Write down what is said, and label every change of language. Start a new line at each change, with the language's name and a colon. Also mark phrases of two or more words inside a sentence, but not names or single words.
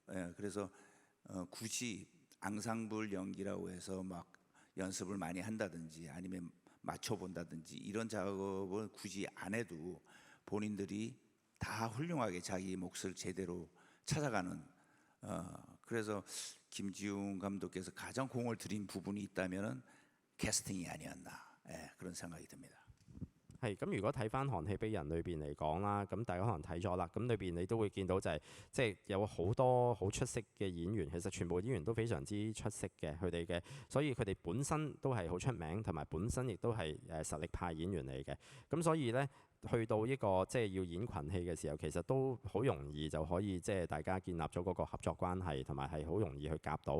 Korean: 그래서 굳이 앙상블 연기라고 해서 막 연습을 많이 한다든지 아니면 맞춰본다든지 이런 작업을 굳이 안 해도 본인들이 다 훌륭하게 자기 몫을 제대로 찾아가는 그래서 김지웅 감독께서 가장 공을 들인 부분이 있다면은 캐스팅이 아니었나 그런 생각이 듭니다.
Cantonese: 係咁，如果睇翻《寒氣逼人》裏邊嚟講啦，咁大家可能睇咗啦，咁裏邊你都會見到就係即係有好多好出色嘅演員，其實全部演員都非常之出色嘅，佢哋嘅，所以佢哋本身都係好出名，同埋本身亦都係實力派演員嚟嘅，咁所以呢，去到呢個即係要演群戲嘅時候，其實都好容易就可以即係大家建立咗嗰個合作關係，同埋係好容易去夾到。